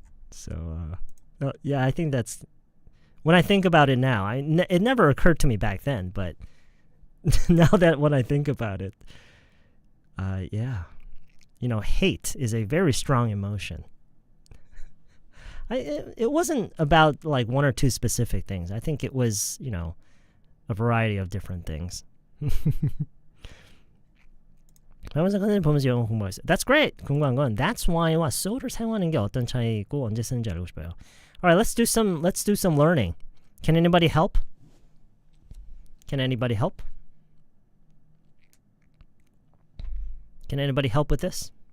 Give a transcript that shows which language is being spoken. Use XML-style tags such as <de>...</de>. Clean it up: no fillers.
<en>So, yeah, I think that's... When I think about it now, it never occurred to me back then, but now that when I think about it, yeah. You know, hate is a very strong emotion. It wasn't about like one or two specific things. I think it was, you know, a variety of different things.</en> <ko>그러면서 그늘 보면서 영어 공부했어요.</ko> <en>That's great.</en> <ko>궁금한 건 that's why와 so를 사용하는 게 어떤 차이고 언제 쓰는지 알고 싶어요.</ko> <en>Alright, let's do some learning. Can anybody help? Can anybody help? Can anybody help with this?</en>